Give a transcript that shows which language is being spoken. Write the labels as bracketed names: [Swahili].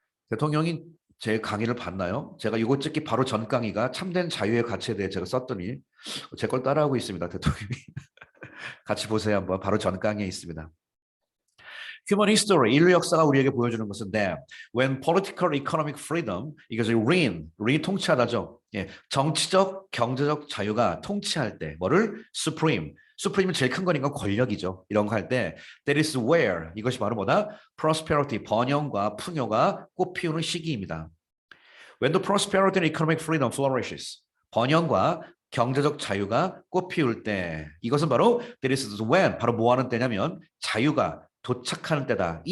[Korean] 대통령이 제 강의를 봤나요? 제가 이거 찍기 바로 전 강의가 참된 자유의 가치에 대해 제가 썼더니 제 걸 따라하고 있습니다. 대통령이. 같이 보세요. 한번 바로 전 강의에 있습니다. [English] Human history, [Korean] 인류 역사가 우리에게 보여주는 것은 [English] that when political economic freedom, 이것이 reign [Korean] 통치하다죠. 정치적, 경제적 자유가 통치할 때 뭐를? supreme은 제일 큰 거니까 권력이죠. 이런 거 할 때 [English] that is where, [Korean] 이것이 바로 뭐다? prosperity, 번영과 풍요가 꽃피우는 시기입니다. [English] When the prosperity and economic freedom flourishes, [Korean] 번영과 경제적 자유가 꽃피울 때, 이것은 바로 [English] that is when, [Korean] 바로 뭐 하는 때냐면 자유가 도착하는 때다.